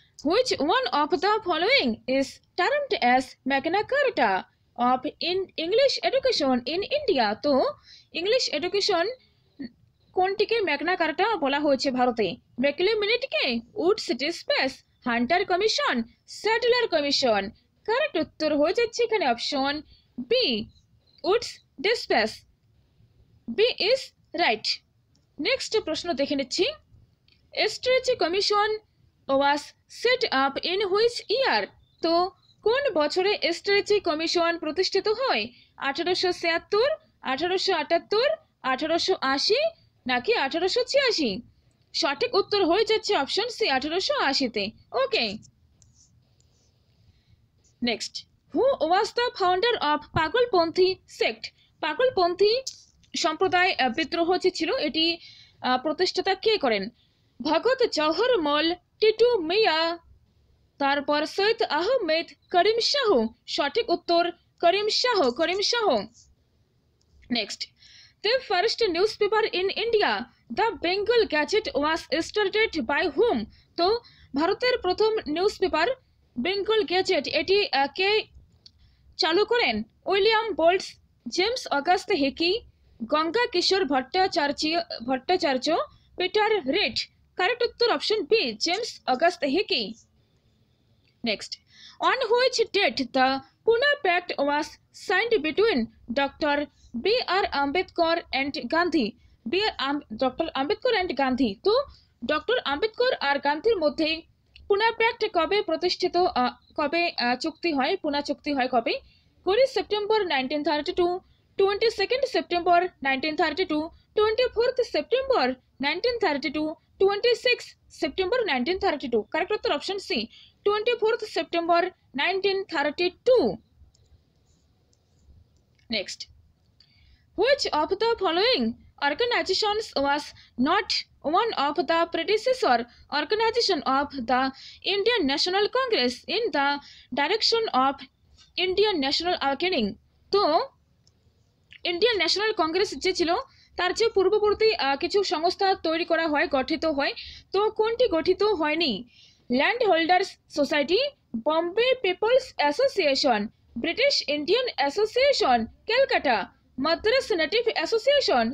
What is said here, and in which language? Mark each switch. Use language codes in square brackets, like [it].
[en] Which one of the following is termed as Magna Carta of English education in India? [bn] তো English education কোনটিকে Magna কার্টা বলা হয়েছে ভারতে? Macaulay মিনিটকে, Woods dispatch, Hunter commission, Sadler commission? Correct উত্তর হয়ে যাচ্ছে এখানে option B, Woods dispatch. [en] B is right. Next [bn] প্রশ্ন দেখে নিচ্ছি, [en] Strachey commission was set up in which year? [bn] তো কোন বছরে স্ট্রেচি কমিশন প্রতিষ্ঠিত হয়? 1876, 1878, 1880 নাকি 1886? সঠিক উত্তর হয়ে যাচ্ছে option C, 1880-তে। [en] Okay, next, who was the founder of Pagalpanthi sect? [bn] পাগলপন্থী সম্প্রদায় বিদ্রোহ যে ছিল এটি প্রতিষ্ঠাতা কে করেন? ভগত জওহর মল, টিটু মিয়া, তারপর সৈয়দ আহমেদ, করিম শাহ? সঠিক উত্তর করিম Shah. [en] Next, the first newspaper in India, the Bengal Gazette, was started by whom? [bn] তো ভারতের প্রথম নিউজপেপার বেঙ্গল গেজেট এটি কে চালু করেন? William Bolts, James August Hicky, Ganga কিশোর ভট্টাচার্য, পিটার রিড? কারেক্ট উত্তর option B, James August Hicky. [en] Next, on which date the Pune Pact was signed between Dr. B.R. Ambedkar and Gandhi? Doctor Ambedkar and Gandhi. [bn] তো doctor Ambedkar আর গান্ধীর মধ্যে পুনা pact কবে প্রতিষ্ঠিত, কবে চুক্তি হয়, পুনা চুক্তি হয় কবে? 20 September 1932, 22 September 1932, 24 September 1932, 26 September 1932? Correct উত্তর option C, 24 September 1932। [en] Next, which of the following organizations was not one of the predecessor organization of the Indian National Congress in the direction of Indian National Awakening? [bn] তো Indian national Congress যে ছিল তার যে পূর্ববর্তী কিছু সংস্থা তৈরি করা হয়, গঠিত হয়, তো কোনটি গঠিত হয়নি? Land holders society, Bombay people's association, British Indian association, Calcutta, Madras native association?